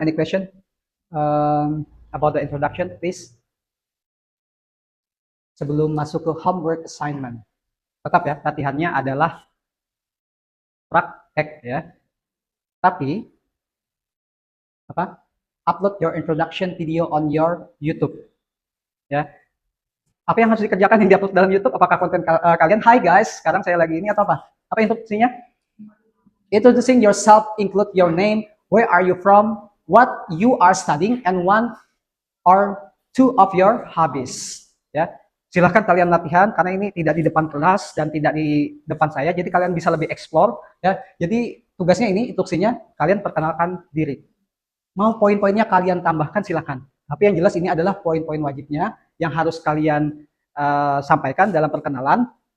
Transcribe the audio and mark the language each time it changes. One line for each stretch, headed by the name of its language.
English: Any question about the introduction, please?
Indonesian: Sebelum masuk ke homework assignment. Tetap ya, latihannya adalah
English: tag ya. Tapi upload your introduction video on your YouTube ya.
Indonesian: Apa yang harus dikerjakan yang diupload dalam YouTube? Apakah konten kalian? Hai guys, sekarang saya lagi ini atau apa? Apa instruksinya?
English: Introducing yourself, include your name, where are you from, what you are studying, and one or two of your hobbies.
Indonesian: Ya, silahkan kalian latihan karena ini tidak di depan kelas dan tidak di depan saya, jadi kalian bisa lebih explore. Ya, jadi tugasnya ini instruksinya kalian perkenalkan diri. Mau poin-poinnya kalian tambahkan silahkan. Tapi yang jelas ini adalah poin-poin wajibnya yang harus kalian sampaikan dalam perkenalan.